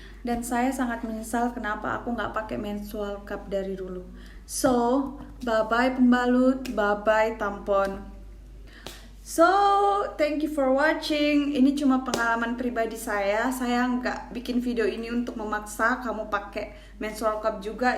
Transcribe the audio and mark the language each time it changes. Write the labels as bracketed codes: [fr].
[id] Dan saya sangat menyesal kenapa aku nggak pakai menstrual cup dari dulu. So, bye-bye pembalut, bye-bye tampon. [en] So, thank you for watching. [id] Ini cuma pengalaman pribadi saya. Saya nggak bikin video ini untuk memaksa kamu pakai menstrual cup juga.